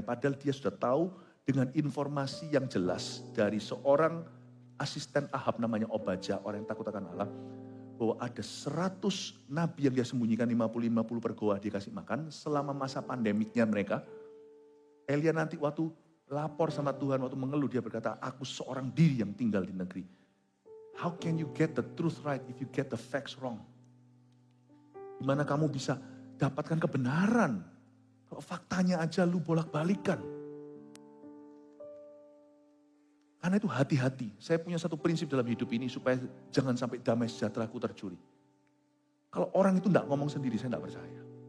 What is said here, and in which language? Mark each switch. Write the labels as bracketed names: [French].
[Indonesian] Padahal dia sudah tahu dengan informasi yang jelas dari seorang asisten Ahab namanya Obadja, orang yang takut akan Allah. Bahwa ada 100 nabi yang dia sembunyikan 50-50 per goa dia kasih makan selama masa pandemiknya mereka. Elia nanti waktu lapor sama Tuhan, waktu mengeluh dia berkata, aku seorang diri yang tinggal di negeri. [English] How can you get the truth right if you get the facts wrong? [Indonesian] Gimana kamu bisa dapatkan kebenaran kalau faktanya aja lu bolak-balikan? Karena itu hati-hati. Saya punya satu prinsip dalam hidup ini supaya jangan sampai damai sejahteraku tercuri. Kalau orang itu enggak ngomong sendiri, saya enggak percaya.